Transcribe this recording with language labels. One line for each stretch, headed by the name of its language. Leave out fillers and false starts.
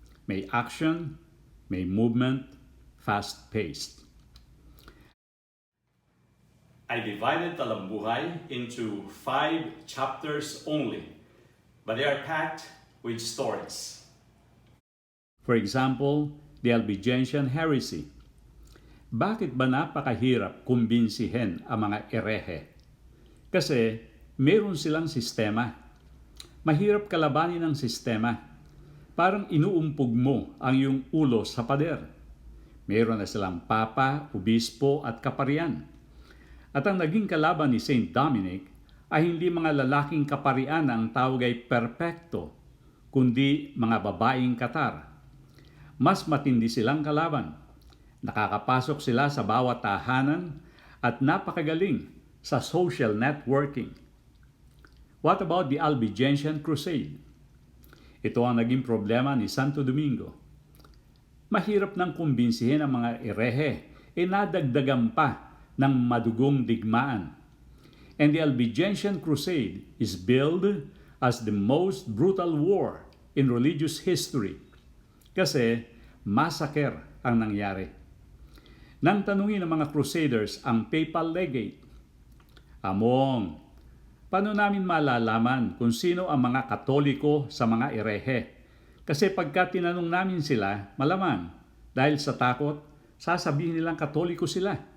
English: May action, may movement, fast-paced. I divided Talambuhay into 5 chapters only, but they are packed with stories. For example, the Albigensian heresy.
Filipino: Bakit ba napakahirap kumbinsihin ang mga erehe? Kasi meron silang sistema. Mahirap kalabanin ang sistema. Parang inuumpog mo ang iyong ulo sa pader. Meron na silang papa, obispo at kaparian. At ang naging kalaban ni St. Dominic ay hindi mga lalaking kaparian na ang tawag ay perpekto, kundi mga babaeng katar. Mas matindi silang kalaban. Nakakapasok sila sa bawat tahanan at napakagaling sa social networking.
English: What about the Albigensian Crusade?
Filipino: Ito ang naging problema ni Santo Domingo. Mahirap nang kumbinsihin ang mga erehe, nadagdagan pa ng madugong digmaan.
English: And the Albigensian Crusade is billed as the most brutal war in religious history.
Filipino: Kasi massacre ang nangyari. Nang tanungin ng mga Crusaders ang papal legate, Among, paano namin malalaman kung sino ang mga Katoliko sa mga erehe? Kasi pagka tinanong namin sila, malamang, dahil sa takot, sasabihin nilang Katoliko sila.